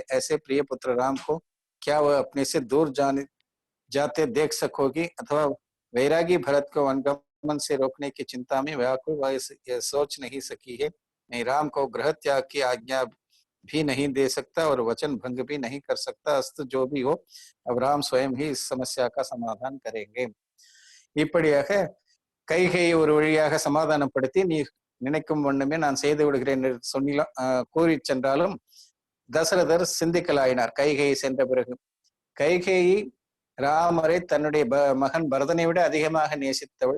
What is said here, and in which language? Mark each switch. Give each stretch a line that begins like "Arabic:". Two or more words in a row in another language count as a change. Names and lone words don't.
Hindi: ऐसे प्रिय पुत्र राम को क्या वह अपने से दूर जाते देख सकोगी, अथवा वैरागी भरत को वनगमन से रोकने की चिंता में व्याकुल वह सोच नहीं सकी है. नहीं, राम को गृह त्याग की आज्ञा भी नहीं दे सकता और वचन भंग भी नहीं कर सकता। अस्तु जो भी हो, अब राम स्वयं ही इस समस्या का समाधान करेंगे.
Tamil: இப்படியாக கைகையை ஒரு வழியாக சமாதானப்படுத்தி, நீ நினைக்கும் வண்ணமே நான் செய்து விடுகிறேன் என்று கூறி சென்றாலும் தசரதர் சிந்திக்கலாயினார் கைகையை சென்ற பிறகு. கைகேயி ராமரை தன்னுடைய மகன் பரதனை விட அதிகமாக நேசித்தவள்.